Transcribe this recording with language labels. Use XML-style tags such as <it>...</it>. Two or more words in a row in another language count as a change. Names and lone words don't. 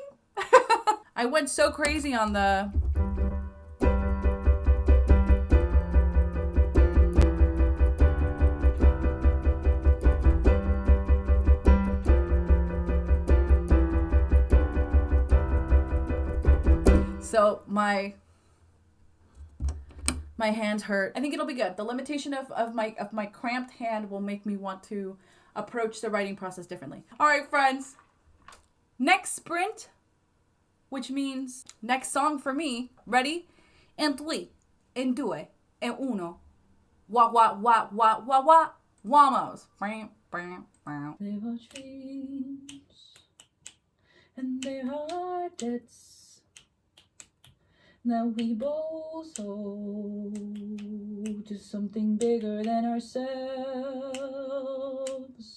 <en>I went so crazy on the... So my hands hurt. I think it'll be good. The limitation of my cramped hand will make me want to approach the writing process differently. All right, friends. Next sprint, which means next song for me. Ready? En three, en due, en uno. Wah, wah, wah, wah, wah, wah. Wamos. Live our dreams, and there are debts that we both owe to something bigger than ourselves.</en>